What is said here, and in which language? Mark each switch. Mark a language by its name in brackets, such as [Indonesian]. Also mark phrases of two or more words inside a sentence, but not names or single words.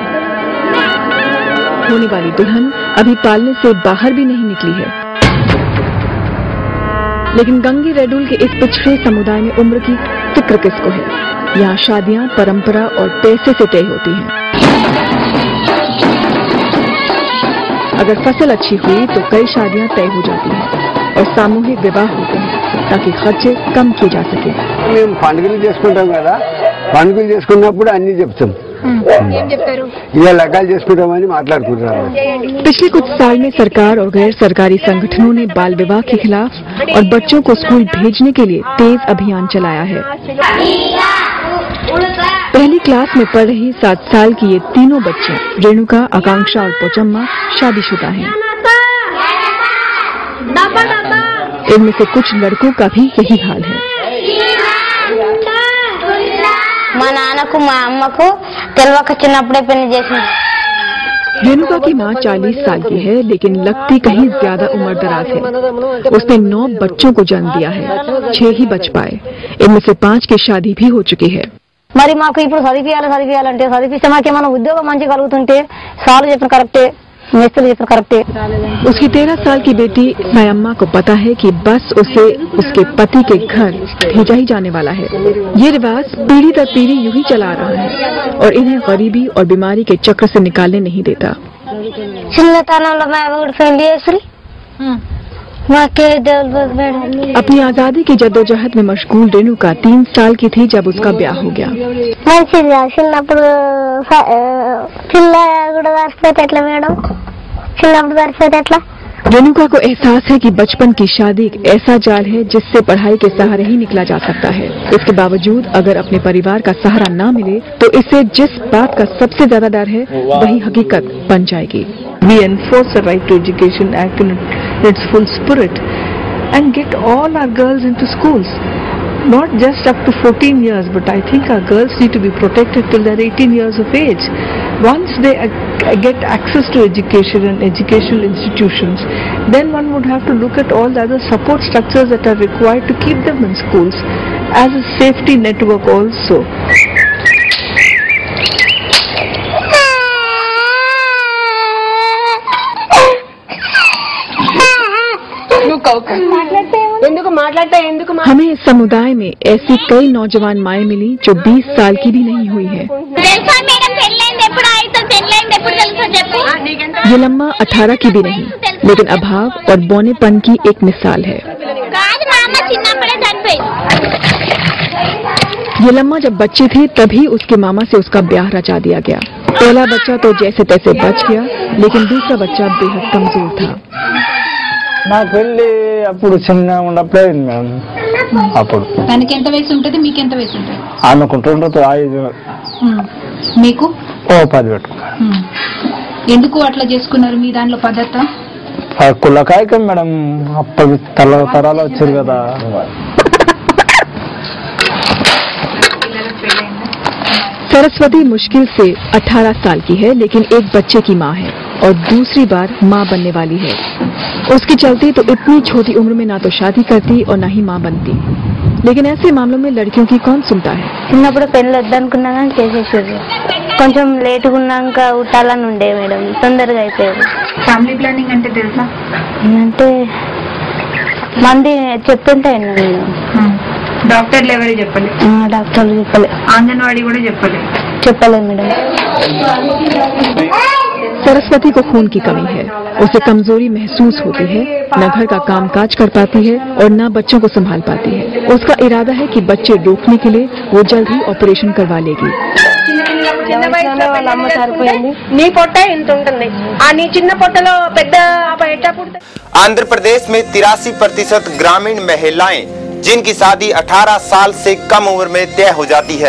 [Hindi] होने वाली दुल्हन अभी पालने से बाहर भी नहीं निकली है, लेकिन गंगी रेडुल के इस पिछड़े समुदाय में उम्र की फिक्र किसको है। यहाँ शादियां परंपरा और पैसे से तय होती हैं। अगर फसल अच्छी हुई तो कई शादियां तय हो जाती हैं और सामूहिक विवाह होते हैं ताकि खर्चे कम किए जा सके। [Telugu] మేము పండుగలు చేసుకుంటాం కదా, పండుగలు చేసుకున్నప్పుడు అన్ని చెప్తాం, ఇలా లెక్కలు చేసుకుంటామని మాట్లాడుకుంటారు। [Hindi] पिछले कुछ साल में सरकार और गैर सरकारी संगठनों ने बाल विवाह के खिलाफ और बच्चों को स्कूल भेजने के लिए तेज अभियान चलाया है। पहली क्लास में पढ़ रही 7 साल की ये तीनों बच्चे, रेणुका, आकांक्षा और पोचम्मा, शादीशुदा हैं। इनमें से कुछ लड़कों का भी यही हाल है। [Telugu] మా నాన్నకు మా అమ్మకు తెలవక చిన్నప్పుడే పెళ్లి చేసింది। [Hindi] रेणुका की मां 40 साल की है, लेकिन लगती कहीं ज्यादा उम्र दराज है। उसने 9 बच्चों को जन्म दिया है, 6 ही बच पाए। इनमें से 5 की शादी भी हो चुकी है। [Telugu] మరి మాకు ఇప్పుడు చదివియాలంటే చదివిస్తే మాకేమైనా ఉద్యోగం మంచిగా కలుగుతుంటే సార్లు చెప్పిన కరెక్టే, మేస్త్రులు చెప్పిన కరెక్టే। [Hindi] उसकी 13 साल की बेटी सयम्मा को पता है कि बस उसे उसके पति के घर भेजा ही जाने वाला है। ये रिवाज पीढ़ी दर पीढ़ी यूं ही चला रहा है और इन्हें गरीबी और बीमारी के चक्र से निकालने नहीं देता। [Telugu] చిన్నతనంలో మా కూడా పెళ్లి చేసి [Hindi] अपनी आजादी की जद्दोजहद में मशगूल रेणुका 3 साल की थी जब उसका ब्याह हो गया। रेणुका को एहसास है कि बचपन की शादी एक ऐसा जाल है जिससे पढ़ाई के सहारे ही निकला जा सकता है। इसके बावजूद अगर अपने परिवार का सहारा न मिले तो इसे जिस बात का सबसे ज्यादा डर है वही हकीकत बन जाएगी। [English] We enforce the right to education act in its full spirit and get all our girls into schools. Not just up to 14 years, but I think our girls need to be protected till they're 18 years of age. Once they get access to education and educational institutions, then one would have to look at all the other support structures that are required to keep them in schools as a safety network also. [Hindi] हमें इस समुदाय में ऐसी कई नौजवान माएं मिली जो 20 साल की भी नहीं हुई है। ये लम्मा 18 की भी नहीं, लेकिन अभाव और बौनेपन की एक मिसाल है। ये लम्मा जब बच्ची थी तभी उसके मामा से उसका ब्याह रचा दिया गया। पहला बच्चा तो जैसे तैसे बच गया, लेकिन दूसरा बच्चा बेहद कमजोर था। [Telugu] నా పెళ్లి అప్పుడు చిన్న ఉన్నప్పుడే మేడం. అప్పుడు తనకి ఎంత వయసు ఉంటుంది, మీకు ఎంత వయసు ఉంటుంది? ఆమెకు 25. మీకు 10 పెట్టుకున్నారు. ఎందుకు అట్లా చేసుకున్నారు? మీ దానిలో పద్ధత కులకాయకం మేడం. అప్పుడు తరాలు వచ్చారు కదా. [Hindi] सरस्वती मुश्किल से 18 साल की है, लेकिन एक बच्चे की माँ है और दूसरी बार माँ बनने वाली है। उसकी चलती तो इतनी छोटी उम्र में ना तो शादी करती और ना ही माँ बनती। लेकिन ऐसे मामलों में लड़कियों की कौन सुनता है? [Telugu] చిన్నప్పుడు పెళ్లి వద్దనుకున్నా కానీ చేసేసారు. కొంచెం లేట్గా ఉన్నాక ఉట్టాలని ఉండే మేడం, తొందరగా అయిపోయారు. [English] family planning [Telugu] అంటే తెలుసా? అంటే మంది చెప్తుంటే మేడం. డాక్టర్లు ఎవరు చెప్పలే? డాక్టర్లు చెప్పలే. ఆంగన్వాड़ी కూడా చెప్పలే? చెప్పలేదు మేడం. [Hindi] सरस्वती को खून की कमी है, उसे कमजोरी महसूस होती है, न घर का काम काज कर पाती है और न बच्चों को संभाल पाती है। उसका इरादा है कि बच्चे रोकने के लिए वो जल्द ही ऑपरेशन करवा लेगी। आंध्र प्रदेश में 83% ग्रामीण महिलाएं जिनकी शादी 18 साल से कम उम्र में तय हो जाती है।